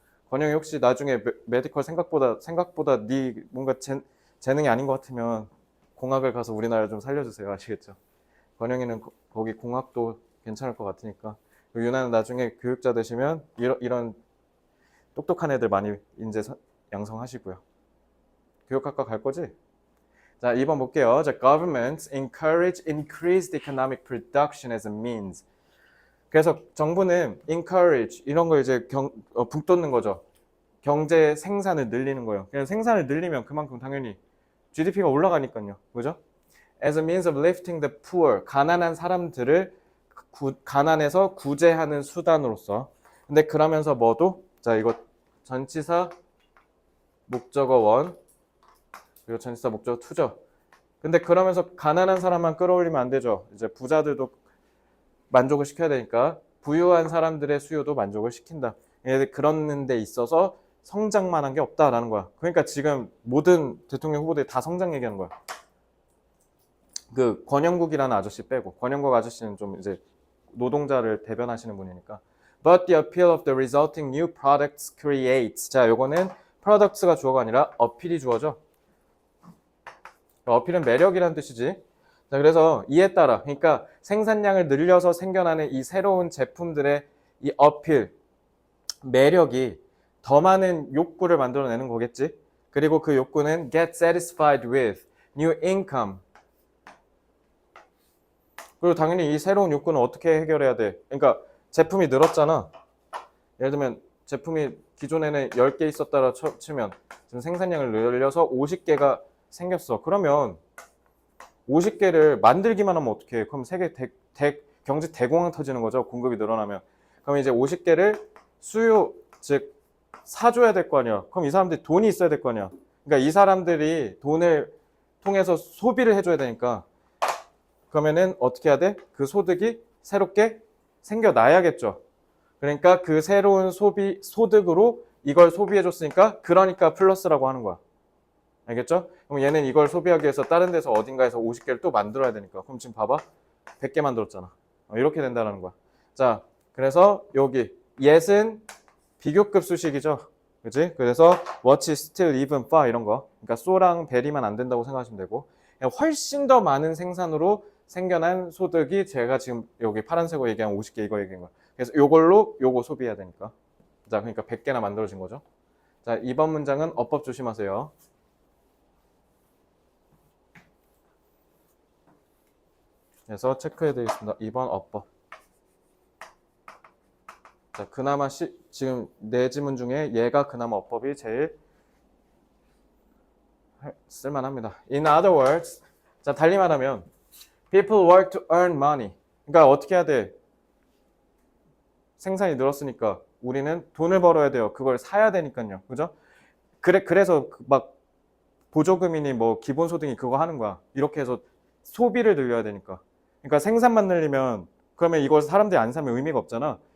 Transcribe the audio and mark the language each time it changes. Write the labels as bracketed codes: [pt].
[ko] 권영이 혹시 나중에 메디컬 생각보다 네 뭔가 재능이 아닌 것 같으면 공학을 가서 우리나라 좀 살려주세요. 아시겠죠? 권영이는 거기 공학도 괜찮을 것 같으니까. 유나는 나중에 교육자 되시면 이런 똑똑한 애들 많이 인재 양성하시고요. 교육학과 갈 거지? 자, 2번 볼게요. [en] 자, governments encourage increased economic production as a means. [ko] 그래서 정부는 encourage 이런 거 이제 북돋는 거죠. 경제 생산을 늘리는 거예요. 그냥 생산을 늘리면 그만큼 당연히 GDP가 올라가니까요. 그죠? [en] as a means of lifting the poor. [ko] 가난한 사람들을 가난에서 구제하는 수단으로서. 근데 그러면서 뭐도? 자, 이거 전치사 목적어 원 그리고 전치사 목적어 투죠. 근데 그러면서 가난한 사람만 끌어올리면 안 되죠. 이제 부자들도 만족을 시켜야 되니까 부유한 사람들의 수요도 만족을 시킨다. 그런 데 있어서 성장만 한 게 없다라는 거야. 그러니까 지금 모든 대통령 후보들이 다 성장 얘기하는 거야. 그 권영국이라는 아저씨 빼고, 권영국 아저씨는 좀 이제 노동자를 대변하시는 분이니까. [en] But the appeal of the resulting new products creates. [ko] 자, 요거는 products가 주어가 아니라 어필이 주어죠. 어필은 매력이라는 뜻이지. 자, 그래서 이에 따라, 그러니까 생산량을 늘려서 생겨나는 이 새로운 제품들의 이 어필, 매력이 더 많은 욕구를 만들어내는 거겠지. 그리고 그 욕구는 [en] get satisfied with new income. [ko] 그리고 당연히 이 새로운 욕구는 어떻게 해결해야 돼? 그러니까 제품이 늘었잖아. 예를 들면 제품이 기존에는 10개 있었다라 치면 지금 생산량을 늘려서 50개가 생겼어. 그러면 50개를 만들기만 하면 어떻게 해? 그럼 세계 경제 대공황 터지는 거죠. 공급이 늘어나면. 그럼 이제 50개를 수요, 즉 사줘야 될 거 아니야. 그럼 이 사람들이 돈이 있어야 될 거 아니야. 그러니까 이 사람들이 돈을 통해서 소비를 해줘야 되니까 그러면은 어떻게 해야 돼? 그 소득이 새롭게 생겨나야겠죠. 그러니까 그 새로운 소득으로 이걸 소비해줬으니까 그러니까 플러스라고 하는 거야. 알겠죠? 그럼 얘는 이걸 소비하기 위해서 다른 데서 어딘가에서 50개를 또 만들어야 되니까. 그럼 지금 봐봐. 100개 만들었잖아. 이렇게 된다는 거야. 자, 그래서 여기 yes은 비교급 수식이죠. 그치? [en] 그래서 what is still even far [ko] 이런 거. 그러니까 so랑 very만 안 된다고 생각하시면 되고 훨씬 더 많은 생산으로 생겨난 소득이 제가 지금 여기 파란색으로 얘기한 50개 이거 얘기한 거야. 그래서 요걸로 요거 소비해야 되니까. 자, 그러니까 100개나 만들어진 거죠. 자, 이번 문장은 어법 조심하세요. 그래서 체크해 드리겠습니다. 2번 어법. 자, 그나마 지금 네 지문 중에 얘가 그나마 어법이 제일 쓸만합니다. [en] In other words, [ko] 자, 달리 말하면 [en] people work to earn money. [ko] 그러니까 어떻게 해야 돼? 생산이 늘었으니까 우리는 돈을 벌어야 돼요. 그걸 사야 되니까요. 그죠? 그래서 막 보조금이니 뭐 기본소득이 그거 하는 거야. 이렇게 해서 소비를 늘려야 되니까. 그러니까 생산만 늘리면 그러면 이걸 사람들이 안 사면 의미가 없잖아.